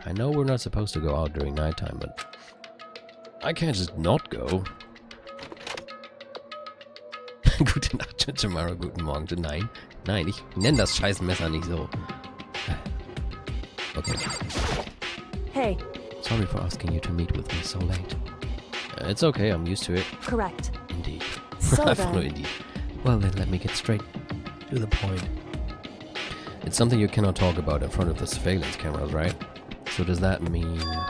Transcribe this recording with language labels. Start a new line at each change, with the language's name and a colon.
English: I know we're not supposed to go out during nighttime, but I can't just not go.
German: Gute Nacht,
English: tomorrow,
German: guten Morgen, nein. Nein, ich nenne das scheiß Messer nicht so.
English: Okay. hey, Sorry for asking you to meet with me so late. It's okay, I'm used to it. correct. Indeed. So No, then, indeed. Well then, let me get straight to the point. It's something you cannot talk about in front of the surveillance cameras, right? So does that mean...